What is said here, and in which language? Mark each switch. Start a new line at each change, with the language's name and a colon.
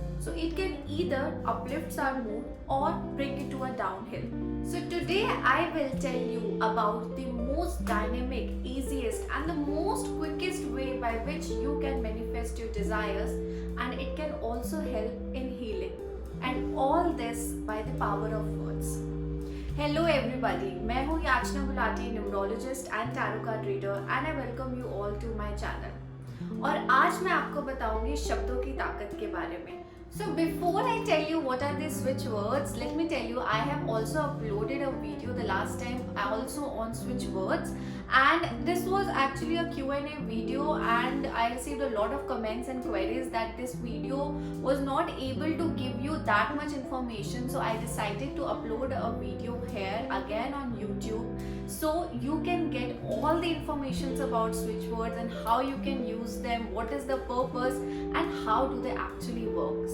English: So it can either uplift our mood or bring it to a downhill. So today I will tell you about the most dynamic, easiest and the most quickest way by which you can manifest your desires, and it can also help in healing. And all this by the power of words. Hello everybody,
Hindi: मैं हूँ
English: Yachna Gulati, numerologist and tarot card reader, and I welcome you all to my channel.
Hindi: और आज मैं आपको बताऊंगी शब्दों की ताकत के बारे में।
English: So before I tell you what are these switch words, let me tell you I have also uploaded a video the last time also on switch words, and this was actually a Q&A video, and I received a lot of comments and queries that this video was not able to give you that much information, so I decided to upload a video here again on YouTube so you can get all the informations about switch words and how you can use them, what is the purpose and how do they actually work.